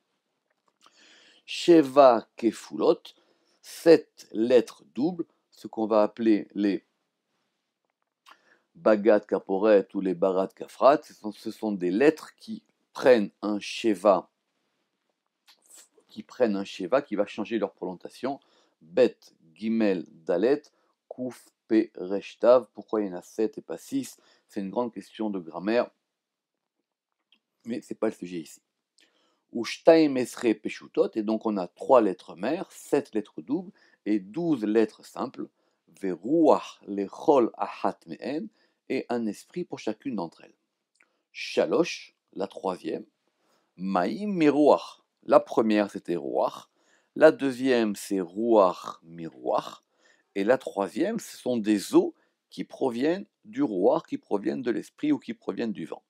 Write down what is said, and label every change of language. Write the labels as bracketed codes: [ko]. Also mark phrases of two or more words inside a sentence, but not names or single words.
[he] שבע כפולות, [fr] 7 lettres doubles, ce qu'on va appeler les Bagat Kaporet ou les Barat Kafrat, ce sont des lettres qui prennent un Sheva, qui va changer leur prononciation, [he] בית, גימל, דלת, כף, פה, ריש תו. [fr] Pourquoi il y en a 7 et pas 6? C'est une grande question de grammaire, mais ce n'est pas le sujet ici. [he] ושתים עשרה פשוטות, [fr] et donc on a 3 lettres mères, 7 lettres doubles et 12 lettres simples. [he] ורוח לכל אחת מהן, [fr] et un esprit pour chacune d'entre elles. Shalosh, la troisième. [he] מים מרוח. [fr] La première c'était Ruach. La deuxième c'est [he] רוח מרוח. [fr] Et la troisième, ce sont des eaux qui proviennent du Ruach, qui proviennent de l'esprit ou qui proviennent du vent.